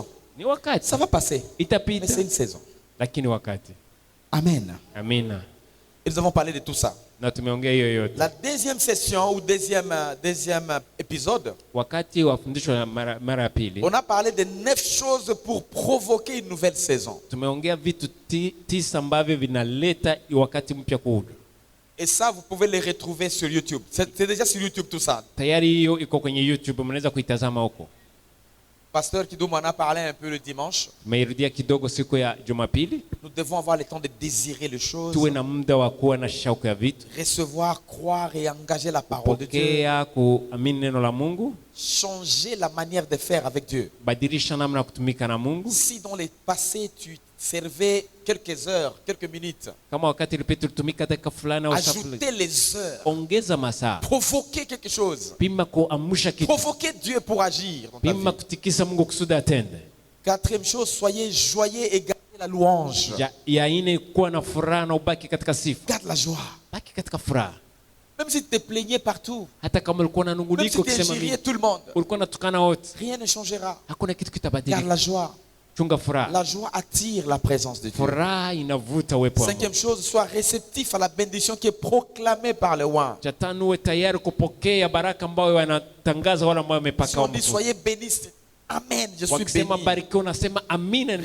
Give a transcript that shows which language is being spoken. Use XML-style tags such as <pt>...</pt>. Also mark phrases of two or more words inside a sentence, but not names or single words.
<fr>Ça va passer. Mais c'est une saison. Amen.</fr> <sw>Amina.</sw> <fr>Et nous avons parlé de tout ça.</fr> <sw>Na tumeongea hiyo yote.</sw> <fr>La deuxième session ou deuxième épisode,</fr> <sw>wakati wa fundisho mara ya pili,</sw> <fr>on a parlé de 9 choses pour provoquer une nouvelle saison.</fr> <sw>Tumeongea vitu 9 ambavyo vinaleta wakati mpya kuja.</sw> <fr>Et ça, vous pouvez les retrouver sur YouTube. C'est déjà sur YouTube tout ça.</fr> <sw>Tayari hiyo iko kwenye YouTube, mnaweza kuitazama huko.</sw> <fr>Pasteur Kidoum en a parlé un peu le dimanche.</fr> <sw>Tumeirudia kidogo siku ya Jumapili.</sw> <fr>Nous devons avoir le temps de désirer les choses.</fr> <sw>Tuwe na muda wa kuwa na shauku ya vitu.</sw> <fr>Recevoir, croire et engager la parole de Dieu.</fr> <sw>Pokea, kuamini neno la Mungu.</sw> <fr>Changer la manière de faire avec Dieu.</fr> <sw>Badilisha namna kutumika na Mungu.</sw> <fr>Si dans le passé tu servais quelques heures, quelques minutes,</fr> <sw>kama wakati ilipita tulitumika dakika fulani au</sw> <fr>ajouter les heures,</fr> <sw>ongeza masaa,</sw> <fr>provoquer quelque chose,</fr> <sw>pima kuamsha kitu,</sw> <fr>provoquer Dieu pour agir,</fr> <sw>pima kutikisa Mungu kusudi atende.</sw> <fr>4e chose, soyez joyeux et gardez la louange.</fr> <sw>Ya ine kuwa na furaha na ubaki katika sifa.</sw> <fr>Garde la joie.</fr> <sw>Baki katika furaha.</sw> <fr>Même si tu te plaignais partout,</fr> <sw>hata kama ulikuwa unanungunika ukisema mimi,</sw> <fr>tout le monde,</fr> <sw>ulikuwa unatukana wote,</sw> <fr>rien ne changera.</fr> <sw>Hakuna kitu kitabadilika.</sw> <fr>Garde la joie. La joie attire la présence de Dieu. 5e chose, sois réceptif à la bénédiction qui est proclamée par le roi. Si on dit soyez bénis, amen, je suis béni.</fr>